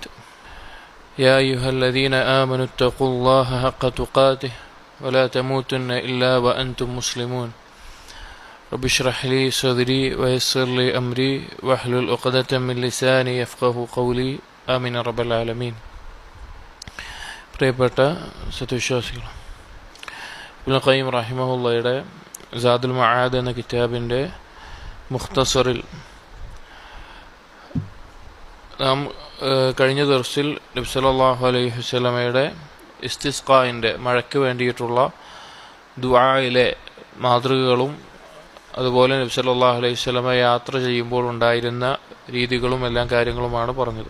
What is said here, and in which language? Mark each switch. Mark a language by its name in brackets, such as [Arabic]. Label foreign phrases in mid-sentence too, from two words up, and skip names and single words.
[Arabic] يا أيها الذين آمنوا اتقوا الله حق تقاته ولا تموتن إلا وأنتم مسلمون. رب اشرح لي صدري ويسر لي أمري واحلل عقدة من لساني يفقهوا قولي آمين رب العالمين. [Malayalam] പ്രിയപ്പെട്ട സത്യവിശ്വാസികൾ, ഇബ്നുൽ ഖയ്യിം റഹിമഹുള്ളയുടെ സാദുൽ മആദ് എന്ന കിതാബിൻ്റെ മുഖ്തസറിൽ നാം കഴിഞ്ഞ ദർസിൽ നബി [Arabic] صلى الله عليه وسلم [Malayalam] ഇസ്തിസ്ഖാഇൻ്റെ മഴയ്ക്ക് വേണ്ടിയിട്ടുള്ള ദുആയിലെ മാതൃകകളും അതുപോലെ നബി [Arabic] صلى الله عليه وسلم [Malayalam] യാത്ര ചെയ്യുമ്പോൾ ഉണ്ടായിരുന്ന രീതികളും എല്ലാം കാര്യങ്ങളുമാണ് പറഞ്ഞത്.